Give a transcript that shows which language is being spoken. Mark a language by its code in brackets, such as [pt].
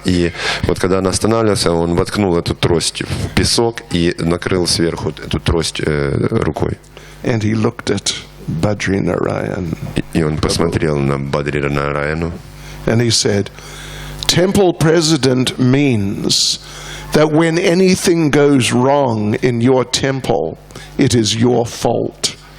[ru] И вот когда он останавливался, он воткнул эту трость в песок и накрыл сверху эту трость рукой. [en] And he looked at Badri Narayan. [ru] И он посмотрел на Бадри Нараяну. [en] And he said, temple president means that when anything goes wrong in your temple, it is your fault.